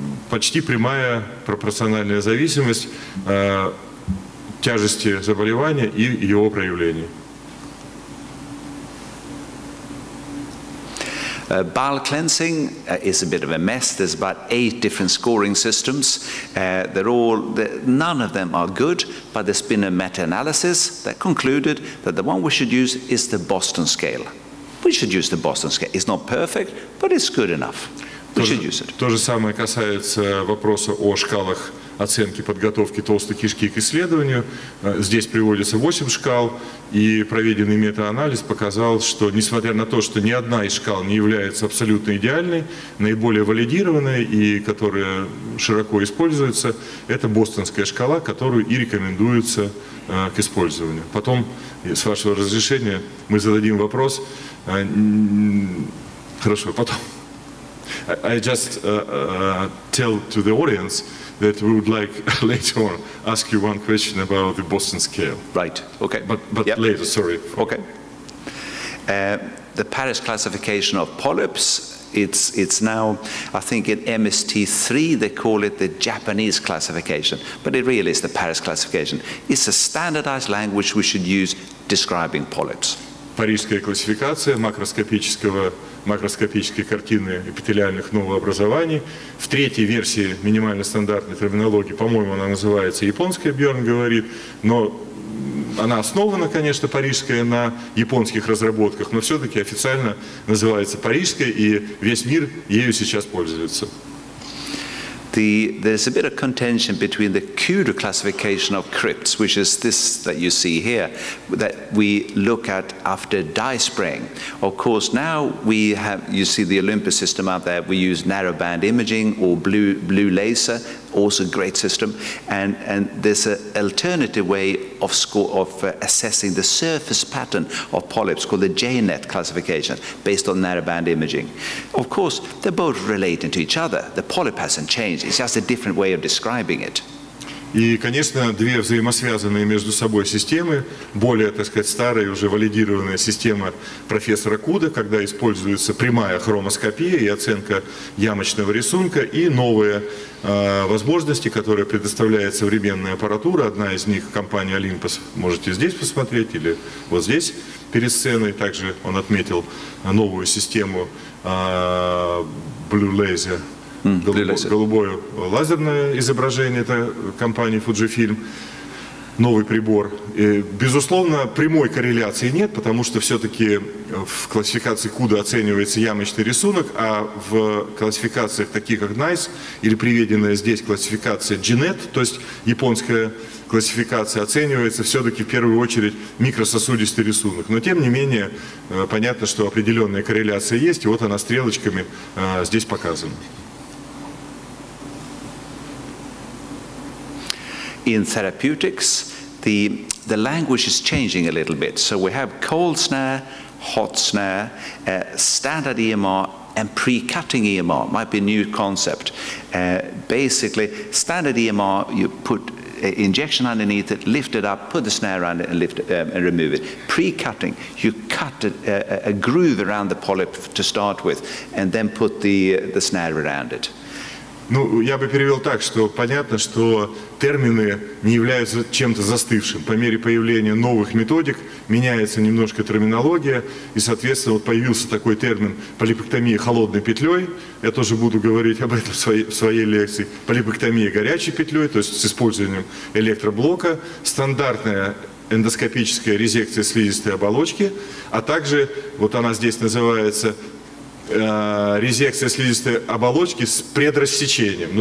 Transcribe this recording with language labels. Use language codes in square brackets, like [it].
[ru] почти прямая пропорциональная зависимость тяжести заболевания и его проявлений. [en] Bowel cleansing is a bit of a mess. There's about 8 different scoring systems. None of them are good, but there's been a meta-analysis that concluded that the one we should use is the Boston scale. We should use the Boston scale. It's not perfect, but it's good enough. We should use it. [ru] То же самое касается вопроса о шкалах оценки подготовки толстой кишки к исследованию. Здесь приводится 8 шкал, и проведенный мета-анализ показал, что несмотря на то, что ни одна из шкал не является абсолютно идеальной, наиболее валидированной и которая широко используется, это бостонская шкала, которую и рекомендуется к использованию. Потом, с вашего разрешения, мы зададим вопрос. Хорошо, потом. [en] I just tell to the audience that we would like later on ask you one question about the Boston scale. Right. Okay. But yep. Later, sorry. Okay. The Paris classification of polyps. It's now, I think in MST3 they call it the Japanese classification, but it really is the Paris classification. It's a standardized language we should use describing polyps. [ru] Парижская классификация макроскопической картины эпителиальных новообразований. В третьей версии минимально стандартной терминологии, по-моему, она называется японская, Бьерн говорит, но она основана, конечно, парижская на японских разработках, но все-таки официально называется парижская, и весь мир ею сейчас пользуется. [en] There's a bit of contention between the Kudu classification of crypts, which is this that you see here, that we look at after dye spraying. Of course, now we have, you see the Olympus system out there, we use narrowband imaging or blue laser, also a great system, and there's an alternative way of assessing the surface pattern of polyps called the JNet classification, based on narrowband imaging. Of course, they're both relating to each other. The polyp hasn't changed, it's just a different way of describing it. [ru] И, конечно, две взаимосвязанные между собой системы, более, так сказать, старая, уже валидированная система профессора Куда, когда используется прямая хромоскопия и оценка ямочного рисунка, и новые возможности, которые предоставляет современная аппаратура. Одна из них компания Olympus, можете здесь посмотреть, или вот здесь перед сценой. Также он отметил новую систему Blue Laser. Голубое лазерное изображение, это компания Fujifilm, новый прибор. И, безусловно, прямой корреляции нет, потому что все-таки в классификации CUDA оценивается ямочный рисунок, а в классификациях таких как NICE или приведенная здесь классификация GNet, то есть японская классификация, оценивается все-таки в первую очередь микрососудистый рисунок. Но тем не менее, понятно, что определенная корреляция есть, и вот она стрелочками здесь показана. [en] In therapeutics, the language is changing a little bit. So we have cold snare, hot snare, standard EMR, and pre-cutting EMR. Might be a new concept. Basically, standard EMR, you put injection underneath it, lift it up, put the snare around it, and lift it, and remove it. Pre-cutting, you cut a groove around the polyp to start with, and then put the snare around it. [ru] Ну, я бы перевел так, что понятно, что термины не являются чем-то застывшим. По мере появления новых методик меняется немножко терминология, и, соответственно, вот появился такой термин полипектомия холодной петлей. Я тоже буду говорить об этом в своей лекции. Полипектомия горячей петлей, то есть с использованием электроблока, стандартная эндоскопическая резекция слизистой оболочки, а также, вот она здесь называется, резекция слизистой оболочки с предрассечением.